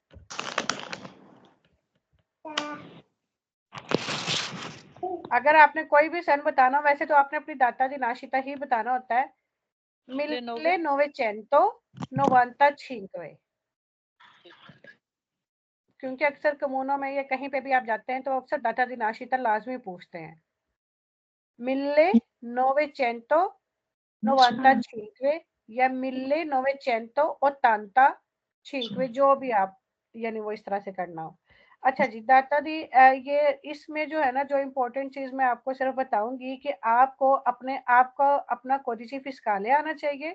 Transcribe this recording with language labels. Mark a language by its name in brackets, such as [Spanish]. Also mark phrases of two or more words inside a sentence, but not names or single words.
[Hindi] अगर आपने कोई भी सन बताना, वैसे तो आपने अपनी [Italian] data di nascita [Hindi] ही बताना होता है। [Italian] मिले 900 95। [Hindi] क्योंकि अक्सर कम्यूनों में या कहीं पे भी आप जाते हैं तो अक्सर [Italian] data di nascita [Hindi] लाजमी पूछते हैं। 1995 या 1985 जो भी आप यानी वो इस तरह से करना हो। अच्छा जी, [Italian] data di [Hindi] ये इसमें जो है ना, जो इम्पोर्टेंट चीज मैं आपको सिर्फ बताऊंगी कि आपको अपना [Italian] codice fiscale [Hindi] आना चाहिए।